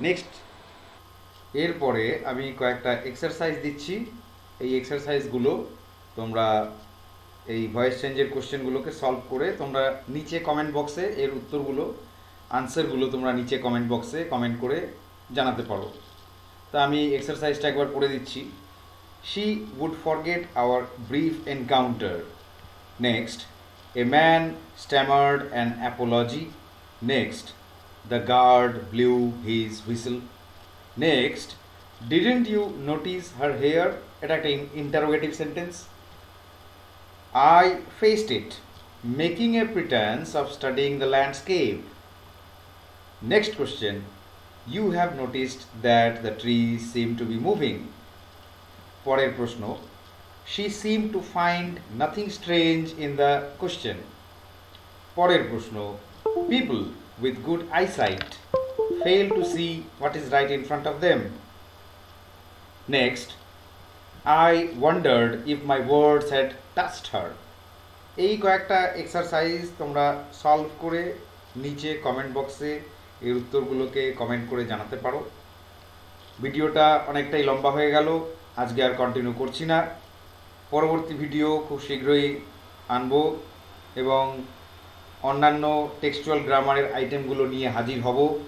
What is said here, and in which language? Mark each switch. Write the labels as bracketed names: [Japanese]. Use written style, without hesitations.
[Bangla] Next, এরপরে আমি কয়েকটা এক্সারসাইজ দিচ্ছি, এই এক্সারসাইজগুলো তোমরা এই ভয়েস চেঞ্জের কোশ্চেনগুলোকে সলভ করে তোমরা নিচে কমেন্ট বক্সে এর উত্তরগুলো, আনসারগুলো তোমরা নিচে কমেন্ট বক্সে কমেন্ট করে জানাতে পারো। তা আমি এক্সারসাইজটা একবার করে দিচ্ছি। [English] She would forget our brief encounter. Next, a man stammered an apology. Next, the guard blew his whistle. Next, didn't you notice her hair? [Bangla] এটা একটা interrogative sentence. [English] I faced it, making a pretense of studying the landscape. Next question, you have noticed that the trees seem to be moving. [Bangla] পরের প্রশ্ন, [English] she seemed to find nothing strange in the question. [Bangla] পরের প্রশ্ন, [English] people with good eyesight fail to see what is right in front of them. Next, I wondered if my words had touched her. [Bangla] এই কয়েকটা exercise তোমরা solve করে নিচে comment বক্সে এর উত্তরগুলোকে comment করে জানাতে পারো। ভিডিওটা অনেকটাই লম্বা হয়ে গেল, আজকে আর কন্টিনিউ করছি না। পরবর্তী ভিডিও খুব শীঘ্রই আনবো এবং অন্যান্য টেক্সচুয়াল গ্রামারের আইটেমগুলো নিয়ে হাজির হব।